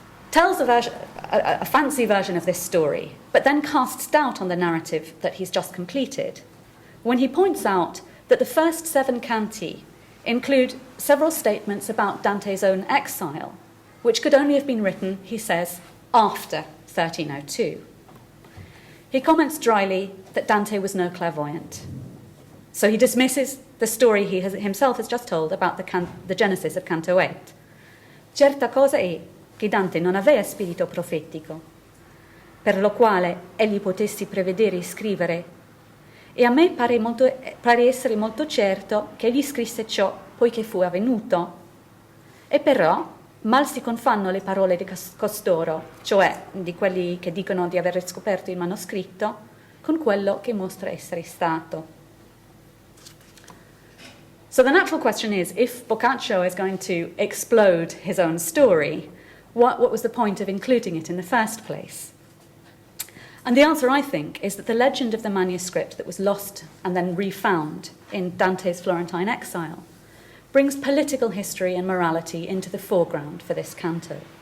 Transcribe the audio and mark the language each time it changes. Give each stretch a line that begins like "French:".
English: tells a fancy version of this story, but then casts doubt on the narrative that he's just completed, when he points out that the first 7 canti include several statements about Dante's own exile, which could only have been written, he says, after 1302. He comments dryly that Dante was no clairvoyant. So he dismisses the story he himself has just told about the genesis of Canto VIII.
Italian: Certa cosa è che Dante non aveva spirito profetico, per lo quale egli potesse prevedere e scrivere, e a me pare essere molto certo che egli scrisse ciò poiché fu avvenuto. E però mal si confanno le parole di costoro, cioè di quelli che dicono di aver scoperto il manoscritto, con quello che mostra essere stato.
English: So the natural question is, if Boccaccio is going to explode his own story, what was the point of including it in the first place? And the answer, I think, is that the legend of the manuscript that was lost and then refound in Dante's Florentine exile brings political history and morality into the foreground for this canto.